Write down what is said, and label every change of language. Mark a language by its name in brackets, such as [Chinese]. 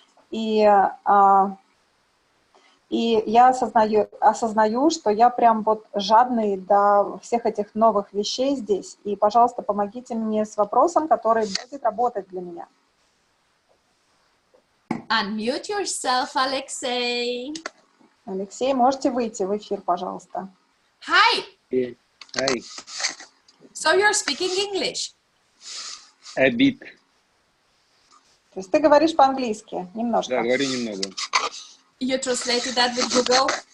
[Russian] И я осознаю, что я прям вот жадный до всех этих новых вещей здесь. И, пожалуйста, помогите мне с вопросом, который будет работать для меня. [English] Unmute yourself, Alexei. [Russian] Алексей, можете выйти в эфир, пожалуйста? [English] Hi. Yeah. Hi. So you're speaking English? A bit. [Russian] То есть ты говоришь по-английски, немножко. Да, говорю немного. [English] You translated that with Google?